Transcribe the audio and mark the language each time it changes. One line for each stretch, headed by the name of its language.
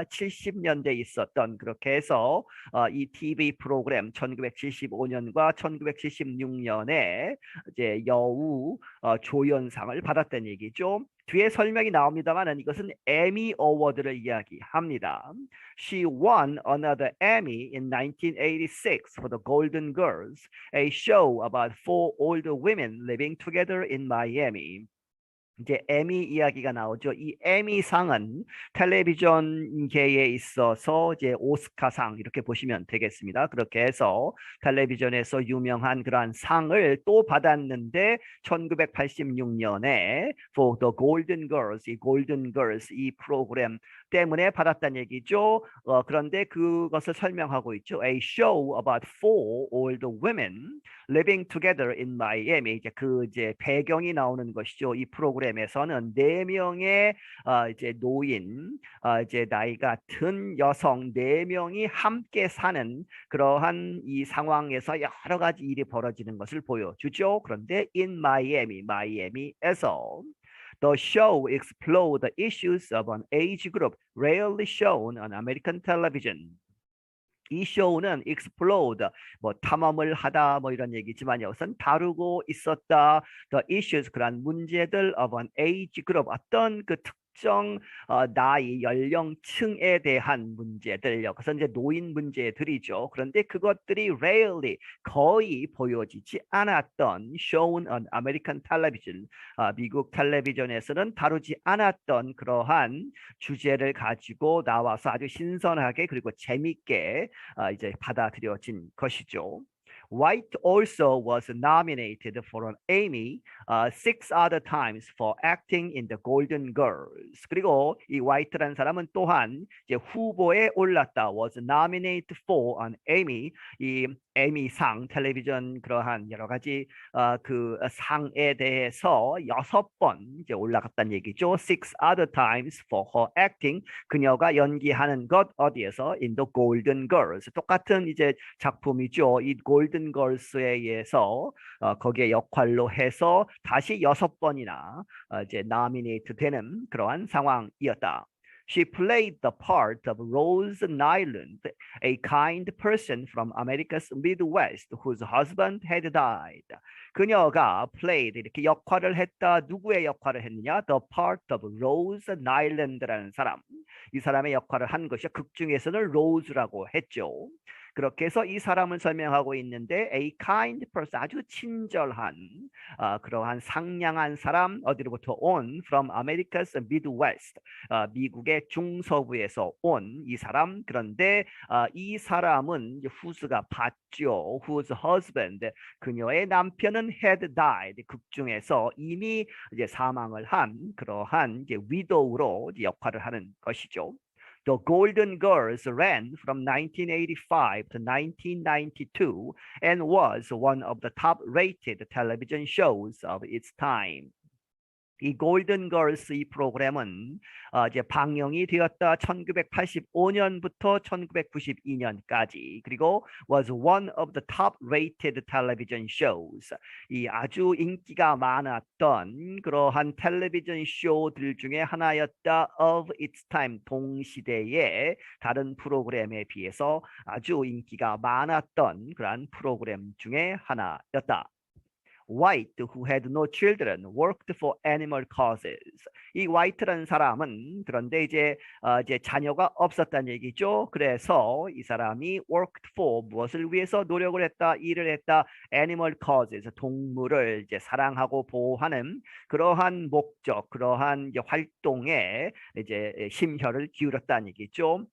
Korean: 70년대에 있었던 그렇게 해서 이 TV 프로그램 1975년과 1976년에 이제 여우 조연상을 받았다는 얘기죠. 뒤에 설명이 나옵니다만 이것은 에미 어워드를 이야기합니다.
English: She won another Emmy in 1986 for The Golden Girls, a show about four older women living together in Miami.
Korean: 이제 에미 이야기가 나오죠. 이 에미상은 텔레비전계에 있어서 이제 오스카상 이렇게 보시면 되겠습니다. 그렇게 해서 텔레비전에서 유명한 그러한 상을 또 받았는데 1986년에 For the Golden Girls, 이 Golden Girls 이 프로그램 때문에 받았다는 얘기죠. 그런데 그것을 설명하고 있죠.
English: A show about four older women living together in Miami.
Korean: 이제 배경이 나오는 것이죠. 이 프로그램에서는 네 명의 이제 노인, 이제 나이가 든 여성 네 명이 함께 사는 그러한 이 상황에서 여러 가지 일이 벌어지는 것을 보여주죠. 그런데
English: in Miami,
Korean: 마이애미에서
English: The show explored the issues of an age group rarely shown on American television.
Korean: 이 쇼는 explode, 뭐 탐험을 하다 뭐 이런 얘기지만 여기서는 다루고 있었다.
English: The issues,
Korean: 그런 문제들
English: of an age group,
Korean: 어떤 그 특정 나이, 연령층에 대한 문제들, 여기서 이제 노인 문제들이죠. 그런데 그것들이
English: rarely,
Korean: 거의 보여지지 않았던
English: shown on American television,
Korean: 미국 텔레비전에서는 다루지 않았던 그러한 주제를 가지고 나와서 아주 신선하게 그리고 재밌게 이제 받아들여진 것이죠.
English: White also was nominated for an Emmy 6 other times for acting in The Golden Girls.
Korean: 그리고 이 White라는 사람은 또한 이제 후보에 올랐다.
English: Was nominated for an Emmy.
Korean: 이 에미상, 텔레비전 그러한 여러 가지 그 상에 대해서 6번 이제 올라갔다는 얘기죠.
English: 6 other times for her acting.
Korean: 그녀가 연기하는 것 어디에서?
English: In The Golden Girls.
Korean: 똑같은 이제 작품이죠. 이 Golden Girls에 의해서 거기에 역할로 해서 다시 6번이나 이제 nominate 되는 그러한 상황이었다.
English: She played the part of Rose Nyland, a kind person from America's Midwest whose husband had died.
Korean: 그녀가 played 이렇게 역할을 했다. 누구의 역할을 했느냐?
English: The part of Rose Nyland
Korean: 라는 사람. 이 사람의 역할을 한 것이 극 중에서는 Rose라고 했죠. 그렇게 해서 이 사람을 설명하고 있는데
English: a kind person,
Korean: 아주 친절한 그러한 상냥한 사람, 어디로부터 온?
English: From America's Midwest,
Korean: 미국의 중서부에서 온 이 사람. 그런데 이 사람은 whose가 봤죠. whose husband, 그녀의 남편은
English: had died,
Korean: 극 중에서 이미 이제 사망을 한 그러한 이제 widow로 역할을 하는 것이죠.
English: The Golden Girls ran from 1985 to 1992 and was one of the top-rated television shows of its time.
Korean: 이 골든 걸스 이 프로그램은 이제 방영이 되었다. 1985년부터 1992년까지. 그리고
English: was one of the top-rated television shows.
Korean: 이 아주 인기가 많았던 그러한 텔레비전 쇼들 중에 하나였다.
English: Of its time,
Korean: 동시대의 다른 프로그램에 비해서 아주 인기가 많았던 그러한 프로그램 중에 하나였다.
English: White, who had no children, worked for animal causes.
Korean: 이 White라는 사람은 그런데 이제 자녀가 없었다는 얘기죠. 그래서 이 사람이
English: worked for,
Korean: 무엇을 위해서 노력을 했다, 일을 했다,
English: animal causes,
Korean: 동물을 이제 사랑하고 보호하는 그러한 목적, 그러한 이제 활동에 이제 심혈을 기울였다는 얘기죠.